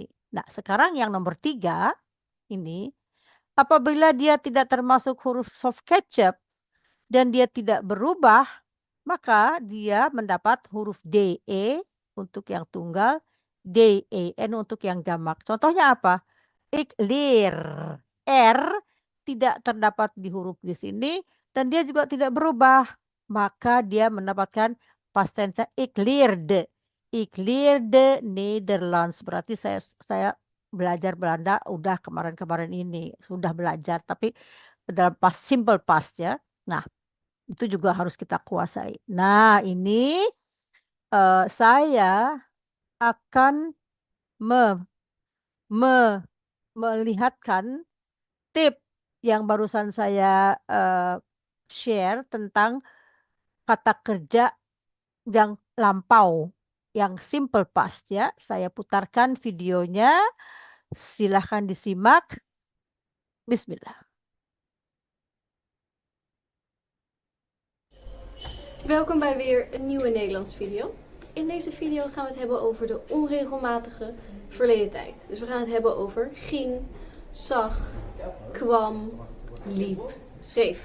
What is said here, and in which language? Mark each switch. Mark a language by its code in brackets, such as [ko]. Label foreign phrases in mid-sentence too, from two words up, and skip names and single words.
[id] Nah, sekarang yang nomor 3 ini, apabila dia tidak termasuk huruf [en] soft ketchup [id] dan dia tidak berubah, maka dia mendapat huruf DE untuk yang tunggal, DEN untuk yang jamak. Contohnya apa? [nl] Ik leer. [id] R tidak terdapat di huruf di sini dan dia juga tidak berubah. Maka dia mendapatkan past tense [nl] ik leerde. Ik leerde Nederlands. [id] Berarti saya belajar Belanda udah kemarin-kemarin ini. Sudah belajar tapi dalam [en] past simple past [id] ya. Nah, itu juga harus kita kuasai. Nah, ini saya akan melihatkan tip yang barusan saya share tentang kata kerja yang lampau, yang [en] simple past [id] ya. Saya putarkan videonya. Silahkan disimak. Bismillah. [nl] Welkom bij weer een nieuwe Nederlands video. In deze video gaan we het hebben over de onregelmatige verleden tijd. Dus we gaan het hebben over ging, zag, kwam, liep, schreef.